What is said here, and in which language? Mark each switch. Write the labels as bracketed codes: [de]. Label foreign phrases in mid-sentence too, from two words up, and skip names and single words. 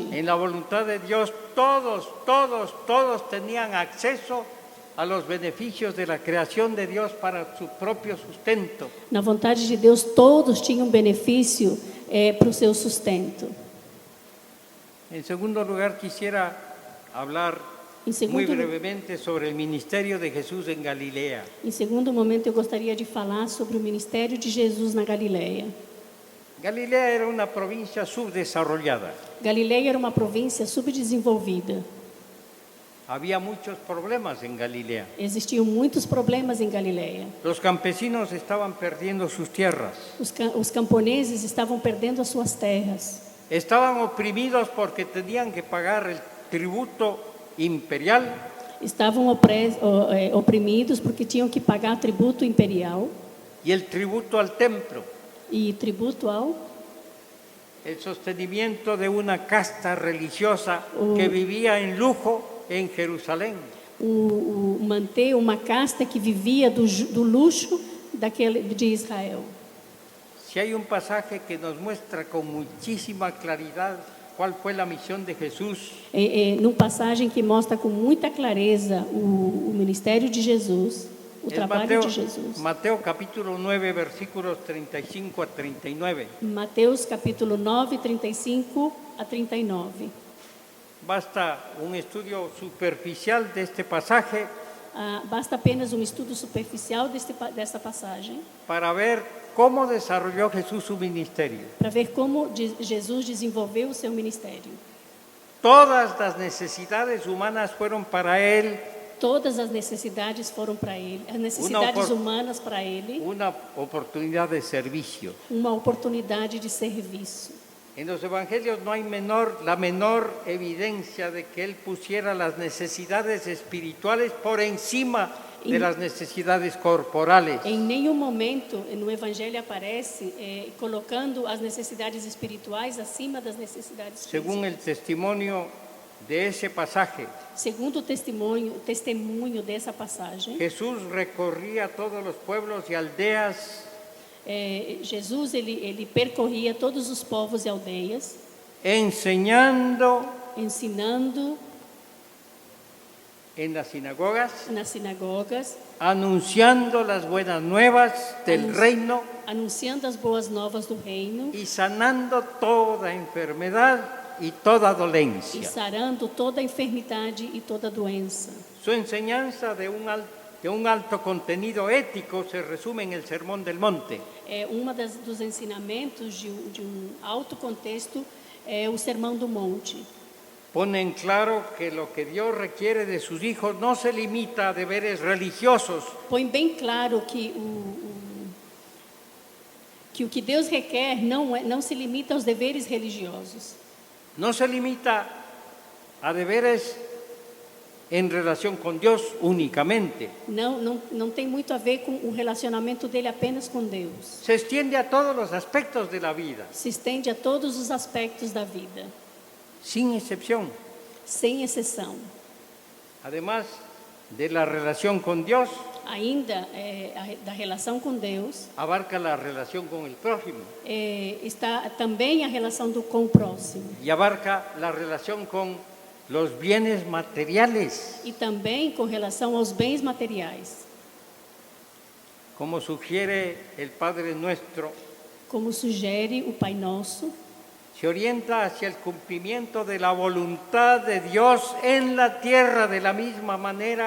[es] En la voluntad de Dios todos tenían acceso a los beneficios de la creación de Dios para su propio sustento. [pt] Na vontade de Deus, todos tinham benefício para o seu sustento. [es] En segundo lugar, quisiera hablar [pt] Em segundo, [es] muy brevemente sobre el ministerio de Jesús en Galilea. [pt] em segundo momento, eu gostaria de falar sobre o ministério de Jesus na Galileia. [es] Galilea era una provincia subdesarrollada. [pt] Galileia era uma província subdesenvolvida. [es] Había muchos problemas en Galilea. [pt] Existiam muitos problemas em Galileia. [es] Los campesinos estaban perdiendo sus tierras. [pt] Os camponeses estavam perdendo as suas terras. [es] Estaban oprimidos porque tenían que pagar el tributo imperial [pt] Estavam oprimidos porque tinham que pagar tributo imperial [es] y el tributo al templo, [pt] e tributo ao [es] el sostenimiento de una casta religiosa que vivía en lujo en Jerusalén. [pt] manter uma casta que vivia do luxo de Israel. [es] Si hay un pasaje que nos muestra con muchísima claridad cuál fue la misión de Jesús, [pt] Numa passagem que mostra com muita clareza o ministério de Jesus, o [es] es [pt] trabalho de Jesus. [es] Mateo capítulo 9, versículos 35 a 39. [pt] Mateus capítulo 9, 35 a 39. [es] Basta un estudio superficial de este pasaje [pt] Basta apenas um estudo superficial desta passagem [es] para ver cómo desarrolló Jesús su ministerio. [pt] para ver como Jesus desenvolveu o seu ministério. [es] Todas las necesidades humanas fueron para él [pt] Todas as necessidades foram para ele, as necessidades humanas para ele, [es] una oportunidad de servicio. [pt] uma oportunidade de serviço. [es] En los evangelios no hay la menor evidencia de que él pusiera las necesidades espirituales por encima de las necesidades corporales. [pt] Em nenhum momento no Evangelho aparece colocando as necessidades espirituais acima das necessidades [es] Según [pt] físicas. [es] el testimonio de ese pasaje, [pt] Segundo o testemunho dessa passagem, [es] Jesús recorría todos los pueblos y aldeas [pt] Jesus ele percorria todos os povos e aldeias, [es] enseñando [pt] ensinando [es] en las sinagogas, [pt] nas sinagogas, [es] anunciando las buenas nuevas del reino [pt] anunciando as boas novas do reino [es] y sanando toda enfermedad y toda [pt] e [es] dolencia. [pt] sarando toda a enfermidade e toda doença. [es] Su enseñanza de un alto contenido ético se resume en el Sermón del Monte. [pt] Uma dos ensinamentos de alto contexto é o Sermão do Monte. [es] Pone en claro que lo que Dios requiere de sus hijos no se limita a deberes religiosos, [pt] Põe bem claro que o que Deus requer não se limita aos deveres religiosos. [es] no se limita a deberes en relación con Dios únicamente. [pt] Não tem muito a ver com o relacionamento dele apenas com Deus. [es] Se extiende a todos los aspectos de la vida, [pt] Se estende a todos os aspectos da vida, [es] sin excepción. [pt] sem exceção. [es] Además de la relación con Dios, [pt] Ainda da relação com Deus, [es] abarca la relación con el prójimo [pt] está também a relação com o próximo. [es] y abarca la relación con los bienes materiales, [pt] E também com relação aos bens materiais, [es] como sugiere el Padre Nuestro. [pt] como sugere o Pai Nosso, [es] Se orienta hacia el cumplimiento de la voluntad de Dios en la tierra de la misma manera